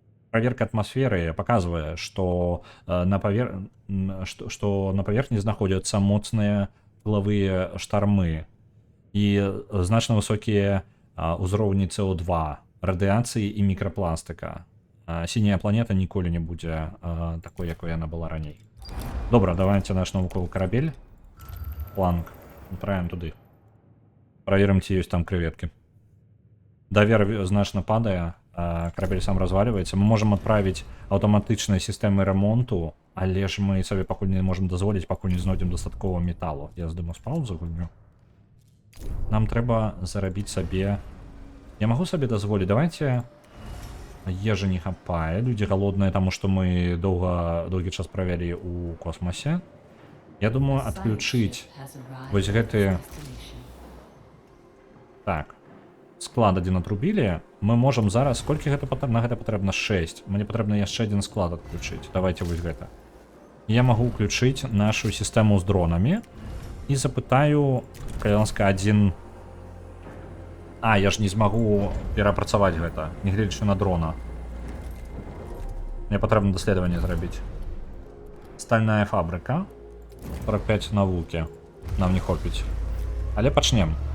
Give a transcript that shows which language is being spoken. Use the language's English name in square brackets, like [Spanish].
[Belarusian] Проверка атмасферы показывае, што на паверхні знаходзяцца моцныя пылавыя штармы і значна высокія ўзроўні СО2, радыяцыі і мікрапластыка. Сіняя планета ніколі не будзе такой, якой яна была раней. Добра, давайте наш навуковы карабель. Планк. Направим туды. Праверым, ці ёсць там крэветкі. Давер значна падае. Карабель сам разваливаецца. Мы можам адправіць аўтаматычныя сістэмы ремонту, але ж мы сабе пакуль не можам дазволіць, пакуль не знойдзем дастаткова металу. Я здыму з паузы гульню. Нам трэба зарабіць сабе... Я магу сабе дазволіць? Давайте... Ежы не хапае, людзі галодныя, таму што мы доўгі час правялі ў космосе. Я думаю, адключыць вось гэты... [Russian] Так. Склад один отрубили. Мы можем зараз... [Belarusian] Сколько на гэта патрэбна? 6. Мне патрэбна яшчэ [Russian] один склад отключить. [Belarusian] Давайте вось гэта. [Russian] Я могу включить нашу систему с дронами. [Belarusian] И запытаю... Калянска один... я ж не смогу перапрацаваць гэта. Не гледзячы на дрона. Мне патрэбна даследаванне зрабіць. Стальная фабрика. 45 навукі. Нам не хопіць. Але пачнем.